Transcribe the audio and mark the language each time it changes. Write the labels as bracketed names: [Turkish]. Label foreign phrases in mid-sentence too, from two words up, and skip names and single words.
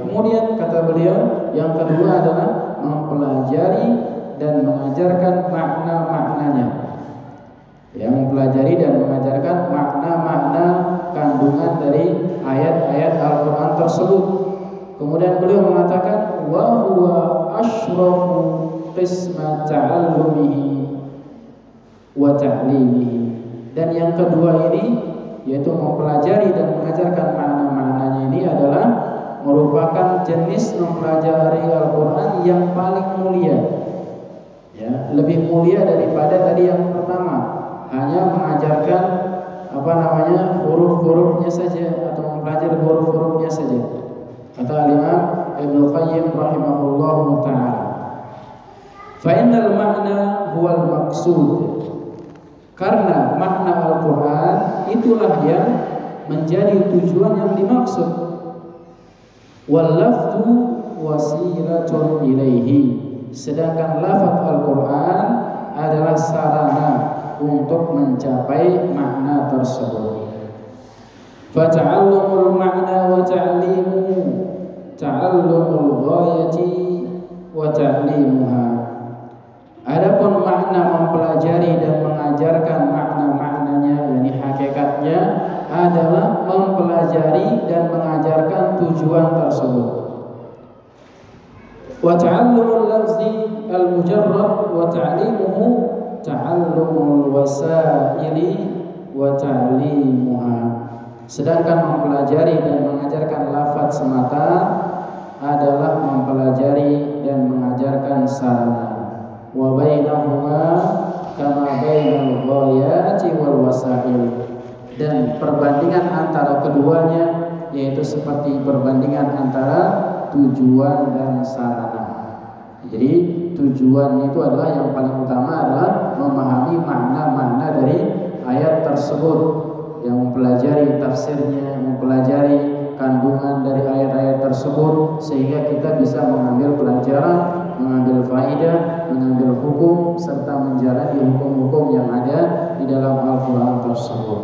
[Indonesian] Kemudian kata beliau, yang kedua adalah mempelajari dan mengajarkan makna-maknanya. Ya, mempelajari dan mengajarkan makna-makna kandungan dari ayat-ayat Al-Qur'an tersebut. Kemudian beliau mengatakan [Arabic] وهو أشرف قسمي تعلمه وتعليمه. [Indonesian] Dan yang kedua ini, yaitu mempelajari dan mengajarkan makna-maknanya, ini adalah merupakan jenis mempelajari Al-Qur'an yang paling mulia. Ya, lebih mulia daripada tadi yang pertama, hanya mengajarkan huruf-hurufnya saja atau mempelajari huruf-hurufnya saja. Kata Imam Ibnu Qayyim [Arabic] رحمه الله تعالى فإن المعنى هو المقصود. [Indonesian] Karena makna Al-Qur'an itulah yang menjadi tujuan yang dimaksud. [Arabic] واللفظ وسيلة إليه, [Indonesian] sedangkan lafaz Al-Quran adalah sarana untuk mencapai makna tersebut. [Arabic] فتعلم المعنى وتعليمه تعلم الغاية وتعليمها. [Indonesian] Adapun makna mempelajari dan mengajarkan makna-maknanya, yakni hakikatnya, adalah mempelajari dan mengajarkan tujuan tersebut. [Arabic] وتعلم اللفظ المجرد وتعليمه تعلم الوسائل وتعليمها. [Indonesian] Sedangkan mempelajari dan mengajarkan lafaz semata adalah mempelajari dan mengajarkan sarana. [Arabic] وبينهما كما بين الغاية والوسائل. [Indonesian] Dan perbandingan antara keduanya yaitu seperti perbandingan antara tujuan dan sarana. Jadi tujuan itu adalah yang paling utama adalah memahami makna-makna dari ayat tersebut, yang mempelajari tafsirnya, mempelajari kandungan dari ayat-ayat tersebut sehingga kita bisa mengambil pelajaran, mengambil faidah, mengambil hukum serta menjalani hukum-hukum yang ada di dalam Al-Quran tersebut.